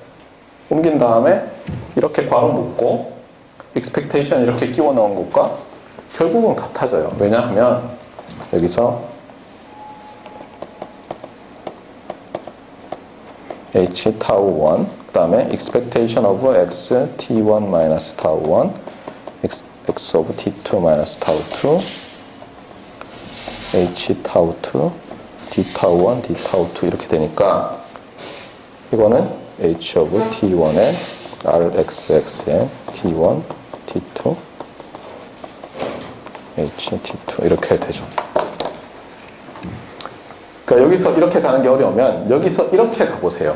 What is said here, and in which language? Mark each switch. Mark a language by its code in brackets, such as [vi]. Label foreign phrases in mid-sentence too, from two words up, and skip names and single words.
[ko] 맞아요? 옮긴 다음에 이렇게 괄호 묶고 expectation 이렇게 끼워 넣은 것과 결국은 같아져요. 왜냐하면 여기서 [en] h tau 1 [ko] 그 다음에 [en] expectation of x t1 minus tau 1 x of t2 minus tau 2 [ko] h tau 2 d tau 1 d tau 2 이렇게 되니까 이거는 h of t1에 rxx에 t1 t2 h t2 이렇게 되죠. 그러니까 여기서 이렇게 가는 게 어려우면 여기서 이렇게 가보세요.